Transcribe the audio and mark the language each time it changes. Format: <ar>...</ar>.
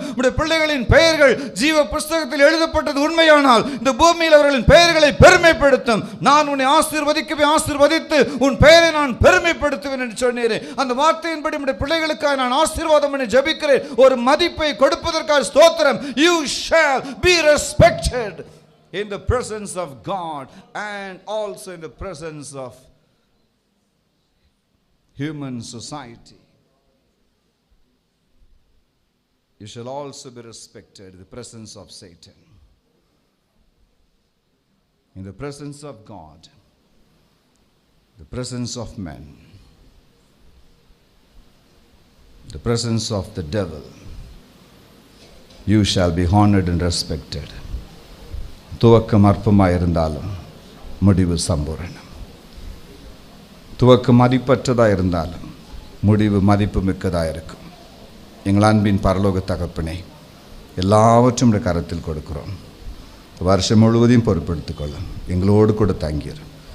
<ta>உம்முடைய பிள்ளைகளின் பெயர்கள் ஜீவ புஸ்தகத்தில் எழுதப்பட்டது உண்மையானால் இந்த பூமியில் அவர்களின் பெயர்களை பெருமைப்படுத்தும். நான் உன்னை ஆசீர்வதிக்கவே ஆசீர்வதித்து உன் பெயரை நான் பெருமைப்படுத்துவேன் என்று சொன்னீரே, அந்த வார்த்தை பிள்ளைகளுக்காக நான் ஆசீர்வாதம் பண்ணி ஜெபிக்கிறேன். ஒரு மதிப்பை கொடுப்பதற்காக ஸ்தோத்திரம்.</ta> <en>You shall be respected in the presence of God and also in the presence of human society. You shall also be respected in the presence of Satan, in the presence of God, the presence of men, the presence of the devil. you shall be honored and respected.</en> <ta>துவக்கம் அற்பமாக இருந்தாலும் முடிவு சம்பூரணம். துவக்கம் மதிப்பற்றதாக இருந்தாலும் முடிவு மதிப்பு மிக்கதாக இருக்கும். எங்கள் அன்பின் பரலோக தகப்பனே, எல்லாவற்றும் கரத்தில் கொடுக்கிறோம். வருஷம் முழுவதையும் பொறுப்பெடுத்துக் கொள்ளும். எங்களோடு கூட தங்கிடும்.</ta>